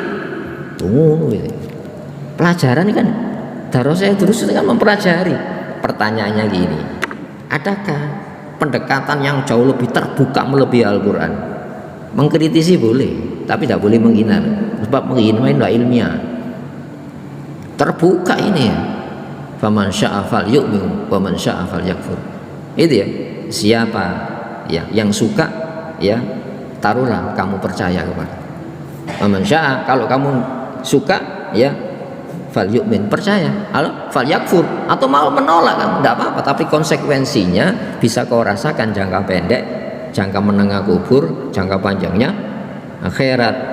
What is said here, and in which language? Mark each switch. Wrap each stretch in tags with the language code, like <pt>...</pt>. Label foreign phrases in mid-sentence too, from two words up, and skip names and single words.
<id>Pelajaran kan, darusnya terus kan mempelajari. Pertanyaannya gini, adakah pendekatan yang jauh lebih terbuka melebihi Al-Quran? Mengkritisi boleh, tapi tidak boleh menghina. Sebab menghina itu ilmiah. Terbuka ini ya.</id> <ar>فمن شاء فليؤمن ومن شاء فليكفر.</ar> <id>Itu ya. Siapa ya yang suka, ya taruhlah kamu percaya kepada.</id> <ar>فمن شاء,</ar> <id>kalau kamu suka, ya falyu'min, percaya. Kalau falyakfur, atau mau menolak kan enggak apa-apa, tapi konsekuensinya bisa kau rasakan jangka pendek, jangka menengah kubur, jangka panjangnya akhirat.</id>